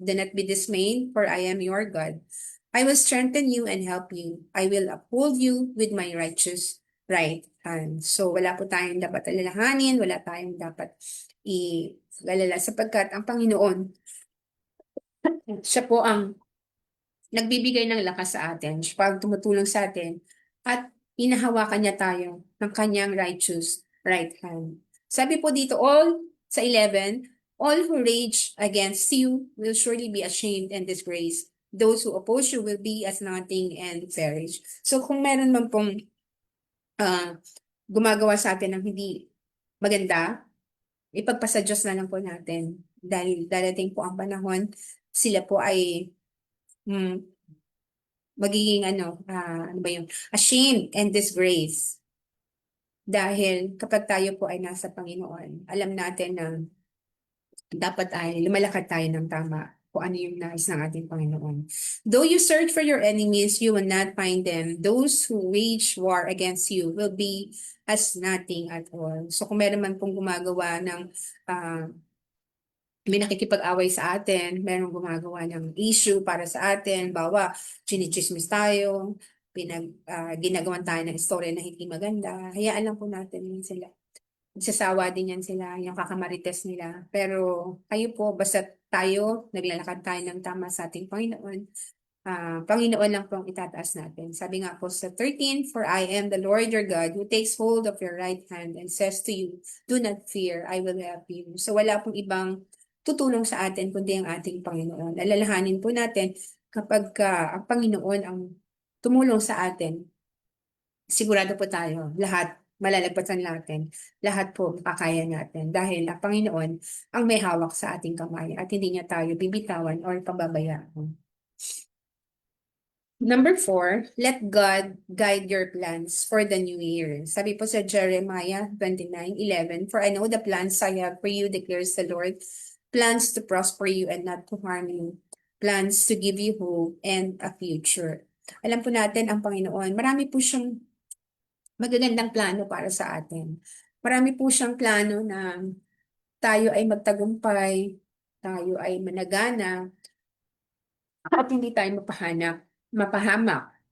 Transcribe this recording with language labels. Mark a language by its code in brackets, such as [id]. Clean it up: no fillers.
[en] Do not be dismayed, for I am your God. I will strengthen you and help you. I will uphold you with my righteous right hand. [tl] So wala po tayong dapat alalahanin, wala tayong dapat i-alala sapagkat ang Panginoon, siya po ang nagbibigay ng lakas sa atin, siya pag tumutulong sa atin, at hinahawakan niya tayo ng kanyang [en] righteous right hand. [tl] Sabi po dito, sa [en] 11, all who rage against you will surely be ashamed and disgraced. Those who oppose you will be as nothing and perish. [tl] So kung meron man pong gumagawa sa atin ng hindi maganda, ipagpasa Diyos na lang po natin. Dahil darating po ang panahon, sila po ay magiging [en] ashamed and disgrace. [tl] Dahil kapag tayo po ay nasa Panginoon, alam natin na dapat ay lumalakad tayo ng tama kung ano yung nais ng ating Panginoon. [en] Though you search for your enemies, you will not find them. Those who wage war against you will be as nothing at all. [tl] So kung meron man pong gumagawa ng may nakikipag-away sa atin, merong gumagawa ng issue para sa atin, bawa, chinichismis tayo, ginagawan tayo ng story na hindi maganda, hayaan lang po natin yun sila. Magsasawa din yan sila, yung kakamarites nila. Pero kayo po, basta tayo, naglalakad tayo ng tama sa ating Panginoon, Panginoon lang po ang itataas natin. Sabi nga po sa [en] 13, "For I am the Lord your God, who takes hold of your right hand and says to you, do not fear, I will help you." [tl] So wala pong ibang tutulong sa atin kundi ang ating Panginoon. Alalahanin po natin kapag ang Panginoon ang tumulong sa atin, sigurado po tayo, lahat malalagpasan natin, lahat po makakaya natin dahil ang Panginoon ang may hawak sa ating kamay at hindi niya tayo bibitawan or pababayaan. [en] Number 4, let God guide your plans for the new year. [tl] Sabi po sa [en] Jeremiah 29:11, "For I know the plans I have for you, declares the Lord, plans to prosper you and not to harm you, plans to give you hope and a future." [tl] Alam po natin ang Panginoon, marami po siyang magagandang plano para sa atin. Marami po siyang plano na tayo ay magtagumpay, tayo ay managana, at hindi tayo mapahamak.